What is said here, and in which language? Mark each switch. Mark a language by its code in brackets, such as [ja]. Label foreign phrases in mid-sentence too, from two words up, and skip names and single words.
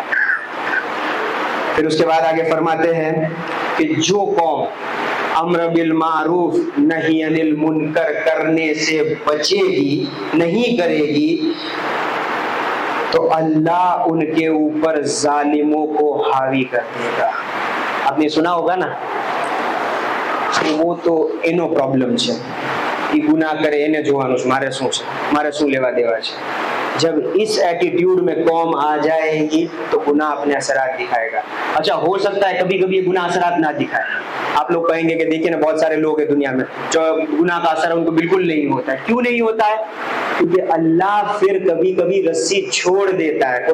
[ur] پھر اس کے بعد آگے فرماتے ہیں کہ جو قوم امر بالمعروف نہی عن المنکر کرنے سے بچے گی، نہیں کرے گی، تو اللہ ان کے اوپر ظالموں کو حاوی کر دے گا. آپ نے سنا ہوگا نا وہ تو [gu] એનો પ્રોબ્લેમ છે ઈ ગુનાહ કરે એને જોવાનું છે મારે શું લેવા દેવા છે. [ur] جب اس ایٹیٹیوڈ میں قوم آ جائے گی تو گناہ اپنے اثرات دکھائے گا. اچھا ہو سکتا ہے کبھی کبھی یہ گناہ اثرات نہ دکھائے. آپ لوگ کہیں گے کہ دیکھیں نا بہت سارے لوگ ہیں دنیا میں جو گناہ کا اثر ان کو بالکل نہیں ہوتا ہے. کیوں نہیں ہوتا ہے؟ کیونکہ اللہ پھر کبھی کبھی رسی چھوڑ دیتا ہے.